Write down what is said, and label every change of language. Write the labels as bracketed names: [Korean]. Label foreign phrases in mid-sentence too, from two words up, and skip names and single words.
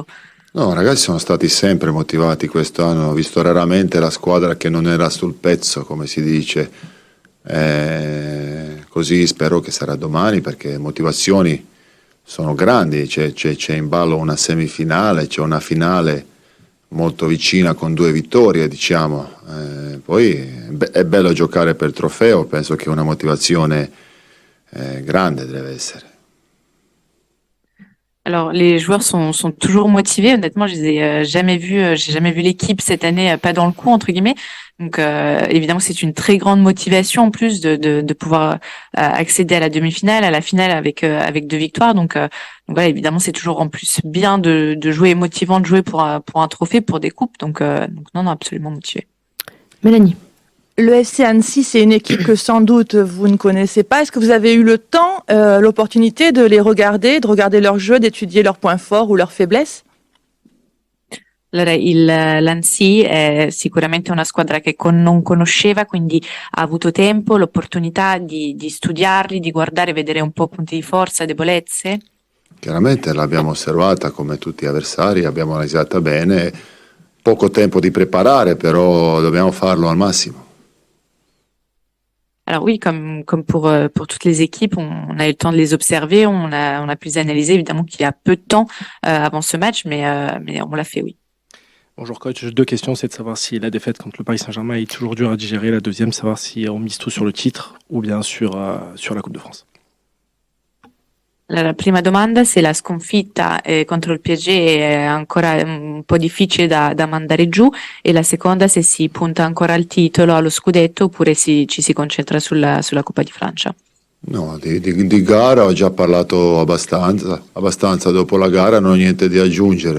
[Italian] No, ragazzi sono stati sempre motivati quest'anno, ho visto raramente la squadra che non era sul pezzo, come si dice, così spero che sarà domani perché motivazioni sono grandi, c'è in ballo una semifinale, c'è una finale molto vicina con 2 vittorie, diciamo. Poi è bello giocare per trofeo, penso che una motivazione grande deve essere. [French] Alors les joueurs sont toujours motivés. Honnêtement, j'ai jamais vu l'équipe cette année pas dans le coup entre guillemets. Donc évidemment, c'est une très grande motivation en plus de pouvoir accéder à la demi-finale, à la finale avec 2 victoires. Donc voilà, évidemment, c'est toujours en plus bien de jouer, motivant de jouer pour un trophée, pour des coupes. Donc non, absolument motivé. Mélanie. Le FC Annecy, c'est une équipe que sans doute vous ne connaissez pas. Est-ce que vous avez eu le temps, l'opportunité de les regarder, de regarder leur jeu, d'étudier leurs points forts ou leurs faiblesses? [Italian] Allora, l'Annecy è sicuramente una squadra che non conosceva, quindi ha avuto tempo, l'opportunità di studiarli, di guardare, vedere un po' punti di forza, debolezze. Chiaramente l'abbiamo osservata come tutti gli avversari, l'abbiamo analizzata bene, poco tempo di preparare, però dobbiamo farlo al massimo. [French] Alors oui, comme pour toutes les équipes, on a eu le temps de les observer, on a pu les analyser, évidemment qu'il y a peu de temps avant ce match, mais on l'a fait, oui. Bonjour coach, deux questions, c'est de savoir si la défaite contre le Paris Saint-Germain est toujours dure à digérer. La deuxième, savoir si on mise tout sur le titre ou bien sur la Coupe de France. [Italian] La prima domanda, se la sconfitta contro il PSG è ancora un po' difficile da mandare giù, e la seconda, se si punta ancora al titolo, allo scudetto, oppure ci si concentra sulla Coppa di Francia. No, di gara ho già parlato abbastanza dopo la gara, non ho niente da aggiungere.